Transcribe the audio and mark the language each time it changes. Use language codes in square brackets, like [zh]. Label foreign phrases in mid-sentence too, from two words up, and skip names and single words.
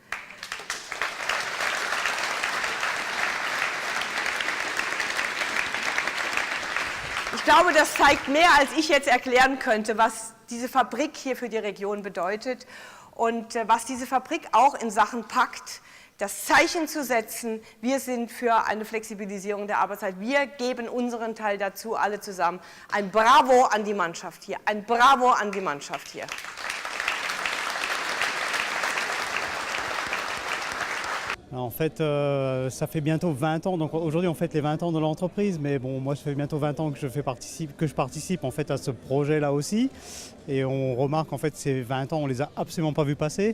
[de] Ich glaube, das zeigt mehr, als ich jetzt erklären könnte, was diese Fabrik hier für die Region bedeutet und was diese Fabrik auch in Sachen Pakt, das Zeichen zu setzen, wir sind für eine Flexibilisierung der Arbeitszeit, wir geben unseren Teil dazu, alle zusammen. Ein Bravo an die Mannschaft hier, ein Bravo an die Mannschaft hier. [fr] En fait, ça fait bientôt 20 ans, donc aujourd'hui on fête les 20 ans de l'entreprise, mais bon, moi ça fait bientôt 20 ans que je participe en fait à ce projet-là aussi. Et on remarque en fait ces 20 ans, on les a absolument pas vus passer.